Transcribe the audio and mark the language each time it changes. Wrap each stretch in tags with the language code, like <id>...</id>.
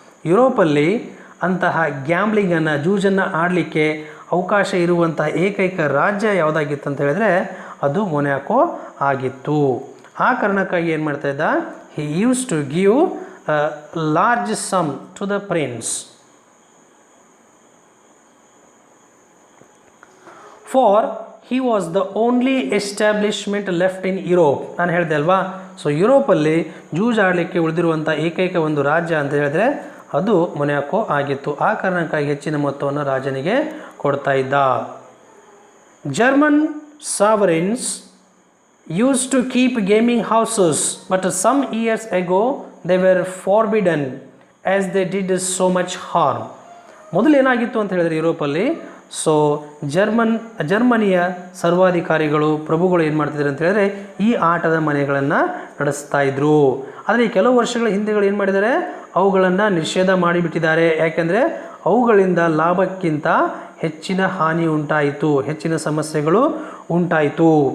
<kn>ಯುರೋಪಲ್ಲಿ ಅಂತಹ ಗ್ಯಾಮ್ಲಿಂಗನ್ನು, ಜೂಜನ್ನು ಆಡಲಿಕ್ಕೆ ಅವಕಾಶ ಇರುವಂಥ ಏಕೈಕ ರಾಜ್ಯ ಯಾವುದಾಗಿತ್ತು ಅಂತ ಹೇಳಿದ್ರೆ ಅದು ಮೊನಾಕೋ ಆಗಿತ್ತು. ಆ ಕಾರಣಕ್ಕಾಗಿ ಏನು ಮಾಡ್ತಾ ಇದ್ದ,</kn> <en>he used to give a large sum to the prince. For he was the only establishment left in Europe.</en> <kn>ನಾನು ಹೇಳಿದೆ ಅಲ್ವಾ, ಸೊ ಯುರೋಪಲ್ಲಿ ಜೂಜಾಡಲಿಕ್ಕೆ ಉಳಿದಿರುವಂಥ ಏಕೈಕ ಒಂದು ರಾಜ್ಯ ಅಂತ ಹೇಳಿದ್ರೆ ಅದು ಮೊನಾಕೋ ಆಗಿತ್ತು. ಆ ಕಾರಣಕ್ಕಾಗಿ ಹೆಚ್ಚಿನ ಮೊತ್ತವನ್ನು ರಾಜನಿಗೆ ಕೊಡ್ತಾ ಇದ್ದ.</kn> <en>German sovereigns used to keep gaming houses, but some years ago they were forbidden as they did so much harm.</en> <kn>ಮೊದಲು ಏನಾಗಿತ್ತು ಅಂತ ಹೇಳಿದ್ರೆ ಯುರೋಪಲ್ಲಿ, ಸೊ ಜರ್ಮನಿಯ ಸರ್ವಾಧಿಕಾರಿಗಳು, ಪ್ರಭುಗಳು ಏನು ಮಾಡ್ತಿದ್ರು ಅಂತ ಹೇಳಿದ್ರೆ ಈ ಆಟದ ಮನೆಗಳನ್ನು ನಡೆಸ್ತಾ ಇದ್ರು. ಆದರೆ ಕೆಲವು ವರ್ಷಗಳ ಹಿಂದೆಗಳು ಏನು ಮಾಡಿದ್ದಾರೆ, ಅವುಗಳನ್ನು ನಿಷೇಧ ಮಾಡಿಬಿಟ್ಟಿದ್ದಾರೆ. ಯಾಕೆಂದರೆ ಅವುಗಳಿಂದ ಲಾಭಕ್ಕಿಂತ ಹೆಚ್ಚಿನ ಹಾನಿ ಉಂಟಾಯಿತು, ಹೆಚ್ಚಿನ ಸಮಸ್ಯೆಗಳು ಉಂಟಾಯಿತು.</kn>